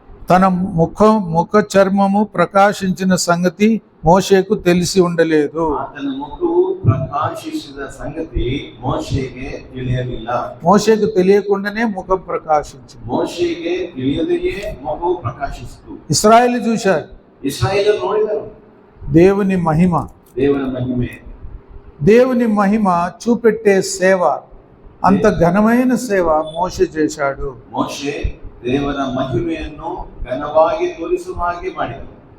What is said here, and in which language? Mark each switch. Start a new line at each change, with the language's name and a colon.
Telugu: తన ముఖ చర్మము ప్రకాశించిన సంగతి మోషేకు తెలిసి ఉండలేదు.
Kannada: ಆತನ ಮುಖವು ಪ್ರಕಾಶಿಸಿದ ಸಂಗತಿ ಮೋಶೆಗೆ ತಿಳಿಯಲಿಲ್ಲ.
Telugu: మోషేకు తెలియకుండానే ముఖం ప్రకాశించింది.
Kannada: ಮೋಶೆಗೆ ತಿಳಿಯದೆಯೇ ಮುಖವು ಪ್ರಕಾಶಿಸಿತು.
Telugu: ఇశ్రాయేలు చూశారు,
Kannada: ಇಸ್ರಾಯೇಲರು ನೋಡಿದರು
Telugu: దేవుని మహిమ.
Kannada: ದೇವರ ಮಹಿಮೆ.
Telugu: దేవుని మహిమ చూపెట్టే సేవ, అంత ఘనమైన సేవ మోషే చేశాడు.
Kannada: ಮೋಶೆ ದೇವರ ಮಹಿಮೆಯನ್ನು ಘನವಾಗಿ ತೋರಿಸುವ ಹಾಗೆ ಮಾಡಿದರು.